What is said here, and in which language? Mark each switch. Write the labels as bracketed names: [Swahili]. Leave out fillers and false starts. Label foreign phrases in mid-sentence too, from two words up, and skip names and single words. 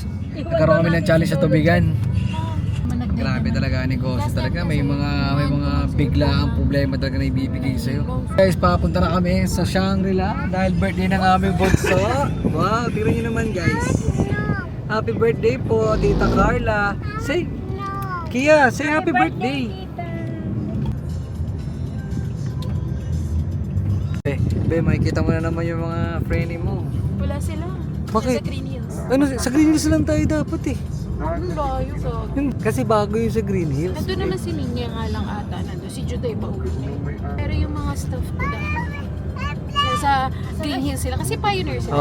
[Filipino] Nagkaroon kami ng challenge sa tubigan. Grabe talaga ang negosyo talaga. May mga biglaang problema talaga na ibibigay sa'yo. Guys, papunta na kami sa Shangri-La dahil birthday ng aming bunso. Wow, tingnan nyo naman guys. [English] Happy birthday [Filipino] po, Tita Carla. [English] Say, Kia, say happy birthday. [Filipino] Be, makikita mo na naman yung mga friendly mo. Wala sila. Bakit? Sa Green Hills. Ano, sa Green Hills lang tayo dapat eh. Ang layo ka. Kasi bago yung sa Green Hills. Nandun naman si Ninya nga lang ata. Nandun si Juday pa uwi niya. Pero yung mga staff ko dapat. Sa Green Hills sila. Kasi pioneer sila.